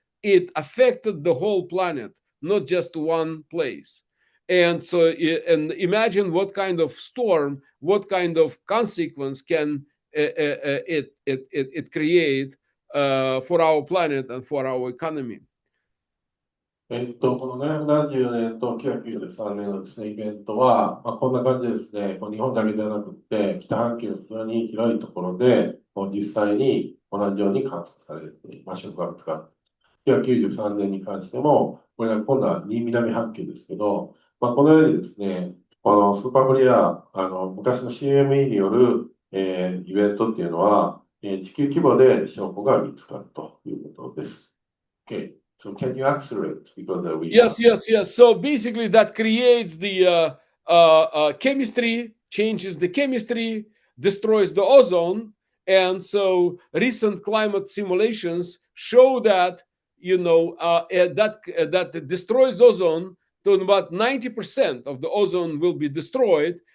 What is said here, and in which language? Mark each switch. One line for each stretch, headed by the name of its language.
English: It affected the whole planet, not just one place. And so, and imagine what kind of storm, what kind of consequence can it create for our planet and for our economy.
Japanese: この770年と993年のですね、イベントは、こんな感じでですね、日本だけではなくて、北半球の非常に広いところで、実際に同じように観測されています。触覚が1993年に関しても、これは今度は南半球ですけど、このようにですね、このスーパーフリア、昔の CME による、イベントっていうのは、地球規模で証拠が見つかるということです。
English: Okay. So can you accelerate? Because yes. So basically that creates the chemistry, changes the chemistry, destroys the ozone. And so recent climate simulations show that, that destroys ozone to about 90% of the ozone will be destroyed.